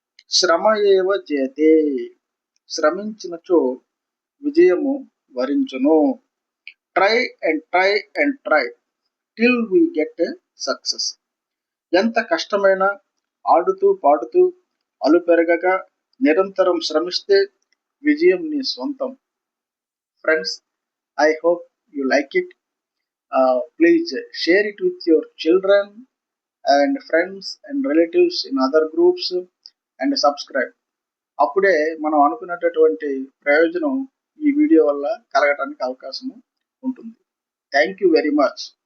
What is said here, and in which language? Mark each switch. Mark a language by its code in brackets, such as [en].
[sa] శ్రమ ఏవ జయతే, [te] శ్రమించినచో విజయము వరించును. [en] Try and try and try till we get success. [te] ఎంత కష్టమైనా ఆడుతూ పాడుతూ అలుపెరగక నిరంతరం శ్రమిస్తే విజయం నీ సొంతం. [en] Friends, I hope you like it. Please share it with your children and friends and relatives in other groups and subscribe. [te] అప్పుడే మనం అనుకున్నటువంటి ప్రయోజనం ఈ వీడియో వల్ల కలగటానికి అవకాశం ఉంటుంది. [en] Thank you very much.